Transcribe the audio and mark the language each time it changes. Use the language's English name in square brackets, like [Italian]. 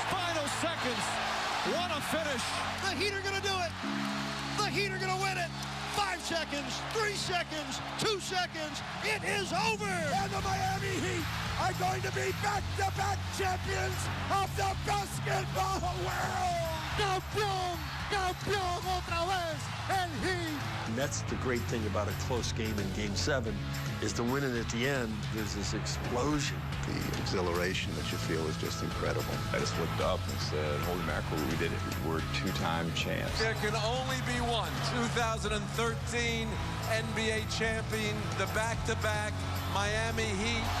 [English] Final seconds. What a finish. The Heat are going to do it. The Heat are going to win it. 5 seconds, 3 seconds, 2 seconds. It is over. And the Miami Heat are going to be back-to-back champions of the basketball world. [Spanish] Campeón, campeón otra vez, el Heat. [English] And that's the great thing about a close game in Game 7 is to win it at the end. There's this explosion. The exhilaration that you feel is just incredible. I just looked up and said, holy mackerel, we did it. We're 2-time champs. There can only be one. 2013 NBA champion, the back-to-back Miami Heat.